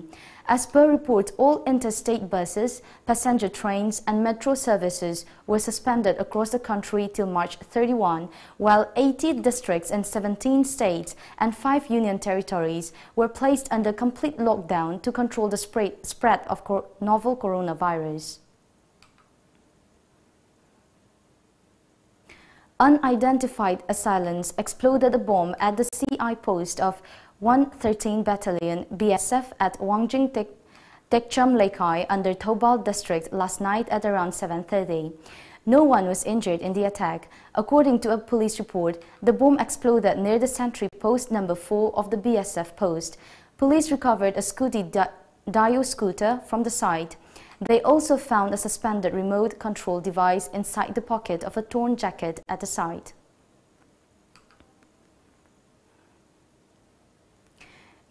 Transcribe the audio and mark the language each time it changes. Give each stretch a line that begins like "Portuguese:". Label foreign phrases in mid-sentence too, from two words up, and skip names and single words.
English: As per reports, all interstate buses, passenger trains and metro services were suspended across the country till March 31, while 80 districts in 17 states and 5 union territories were placed under complete lockdown to control the spread of novel coronavirus. Unidentified assailants exploded a bomb at the CI post of 113 Battalion BSF at Wangjing Tekcham Lekai under Thobal district last night at around 7:30. No one was injured in the attack. According to a police report, the bomb exploded near the sentry post number 4 of the BSF post. Police recovered a Scooty Dio scooter from the site. They also found a suspended remote control device inside the pocket of a torn jacket at the site.